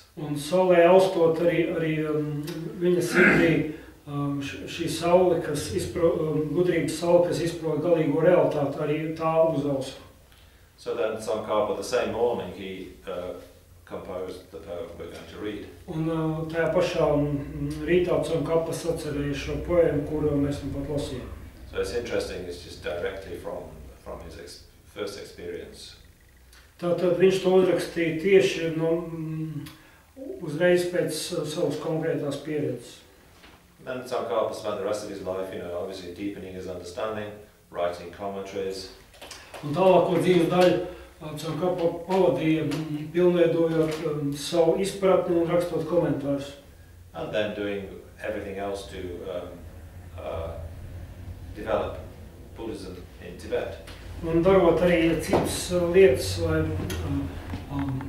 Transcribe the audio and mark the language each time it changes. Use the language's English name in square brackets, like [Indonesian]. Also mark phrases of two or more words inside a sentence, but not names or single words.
[Latvian] Un saulē austot arī viņa sirdī šī saule, gudrības saule, kas izprot galīgo realitāti, arī tā uzausa. [English] So then Tsongkhapa, the same morning, he composed the poem we're going to read. [Latvian] Un tajā pašā rītā Tsongkhapa sacerēja šo poēmu, kuru mēs nu pat lasījām. [English] So it's interesting, it's just directly from his first experience. [Latvian] Tātad viņš to uzrakstīja tieši uzreiz pēc savas konkrētās pieredzes. [English] Then Tsongkhapa spent the rest of his life, obviously deepening his understanding, writing commentaries. [Latvian] Un tālāko dzīves daļu Tsongkhapa pavadīja pilnveidojot savu izpratni un rakstot komentārus. [English] And then doing everything else to develop Buddhism in Tibet. [Latvian] Un darot arī citas lietas, lai